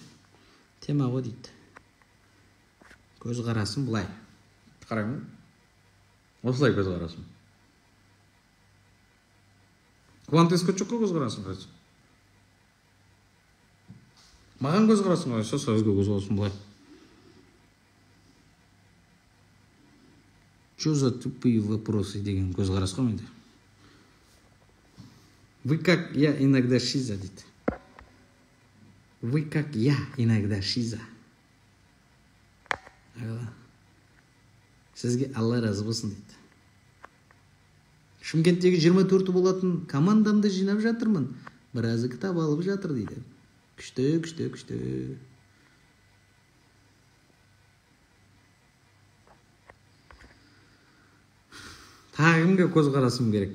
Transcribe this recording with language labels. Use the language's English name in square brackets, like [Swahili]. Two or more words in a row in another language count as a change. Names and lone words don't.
[Kazakh] Тема ғой дейді. Көз қарасын бұлай. Қараңыз. Осылай көз қарасын. [Russian] Квантовый скачокқа [Kazakh] көз қарасын қайсы. Маған көз қарасын қайсы, сөзге көз қарасын бұлай. [Russian] Что за тупые вопросы [Kazakh] деген көз қарасқа менде. [Russian] Вы как я иногда шиза дейді. Вы как я иногда шиза. [Kazakh] Сізге Алла разы болсын дейді. Шымкенттегі 24 болатын командамды жинап жатырмын. Біразы кітап алып жатыр дейді. Күшті. Тағы кімге көз қарасым керек?